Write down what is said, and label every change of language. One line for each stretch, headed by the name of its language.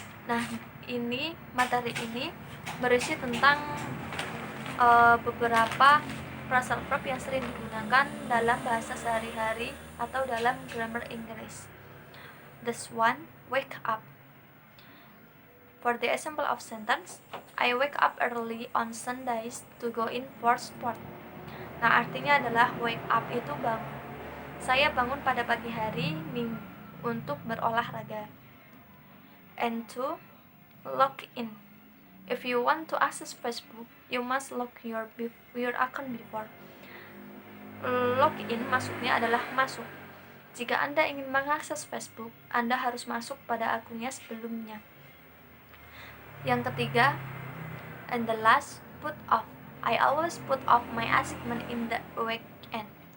Indonesian: Nah, materi ini berisi tentang beberapa phrasal verb yang sering digunakan dalam bahasa sehari-hari atau dalam grammar Inggris.
English: This one, wake up. For the example of sentence, I wake up early on Sundays to go in for sport.
Indonesian: Nah, artinya adalah wake up itu bangun. Saya bangun pada pagi hari untuk berolahraga.
English: And 2, log in. If you want to access Facebook, you must log your account before.
Indonesian: Log in maksudnya adalah masuk. Jika Anda ingin mengakses Facebook, Anda harus masuk pada akunnya sebelumnya. Yang ketiga,
English: and the last, put off. I always put off my assignment in the weekend.